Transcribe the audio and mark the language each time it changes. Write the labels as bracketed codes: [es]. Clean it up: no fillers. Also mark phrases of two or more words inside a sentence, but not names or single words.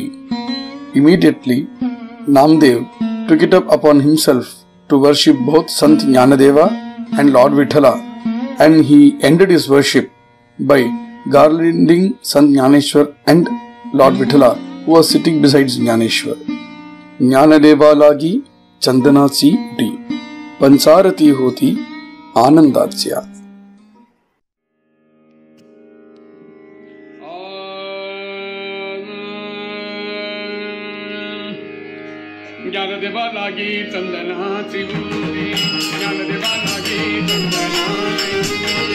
[en] Immediately, Namdev took it up upon himself to worship both Sant Jnanadeva and Lord Vithala, and he ended his worship by garlanding Sant Jnaneshwar and Lord Vithala, who was sitting beside Jnaneshwar. [mr] ज्ञानदेवा लागी चंदनाची उटी, पानसराती होती आनंदाच्या. ज्ञानदेवा लागी चंदनाची उटी, ज्ञानदेवा लागी चंदनाची उटी,